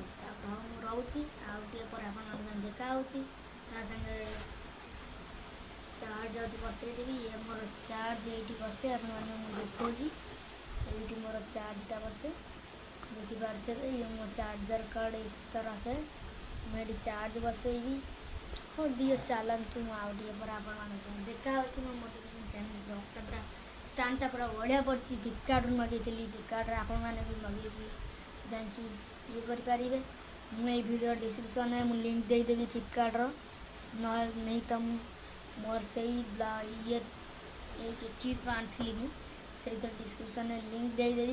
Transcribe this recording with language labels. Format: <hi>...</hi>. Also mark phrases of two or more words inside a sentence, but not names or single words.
<or>ତାପରେ ଆଉ ମୁଁ ରହୁଛି, ଆଉ ଟିକେ ପରେ ଆପଣମାନଙ୍କ ସାଙ୍ଗେ ଦେଖା ହେଉଛି। ତା ସାଙ୍ଗରେ ଚାର୍ଜ ଯାଉଛି ବସେଇଦେବି। ଇଏ ମୋର ଚାର୍ଜ ଏଇଠି ବସେ, ଆପଣମାନଙ୍କୁ ମୁଁ ଦେଖାଉଛି। ଏଇଠି ମୋର ଚାର୍ଜଟା ବସେ, ଦେଖିପାରୁଥିବେ। ଇଏ ମୋ ଚାର୍ଜର କାର୍ଡ଼</or> <hi>इस तरह है।</hi> <or>ମୁଁ ଏଠି ଚାର୍ଜ ବସେଇବି। ହଉ ଦିଅ ଚାଲନ୍ତୁ, ମୁଁ ଆଉ ଟିକେ ପରେ ଆପଣମାନଙ୍କ ସାଙ୍ଗେ ଦେଖା ହେଉଛି। ମୋ</or> <en>motivation channel</en> <or>ବ୍ଲଗ୍ଟା ପୁରା ଷ୍ଟାଣ୍ଡଟା ପୁରା ବଢ଼ିଆ ପଡ଼ିଛି। ଫ୍ଲିପକାର୍ଟରୁ ମଗେଇଥିଲି, ଫ୍ଲିପକାର୍ଟରେ ଆପଣମାନେ ବି ମଗେଇକି ଯାଇକି ଇଏ କରିପାରିବେ। ମୁଁ ଏଇ ଭିଡ଼ିଓ ଡିସ୍କ୍ରିପ୍ସନ୍ରେ ମୁଁ ଲିଙ୍କ୍ ଦେଇଦେବି ଫ୍ଲିପକାର୍ଟର, ନହେଲେ ନେଇ ତ ମୁଁ ମୋର ସେଇ ଇଏ ଏଇ ଯେଉଁ ଚିପ୍ ଆଣିଥିଲି ମୁଁ, ସେଇଥିରେ ଡିସ୍କ୍ରିପ୍ସନ୍ରେ ଲିଙ୍କ୍ ଦେଇଦେବି।</or>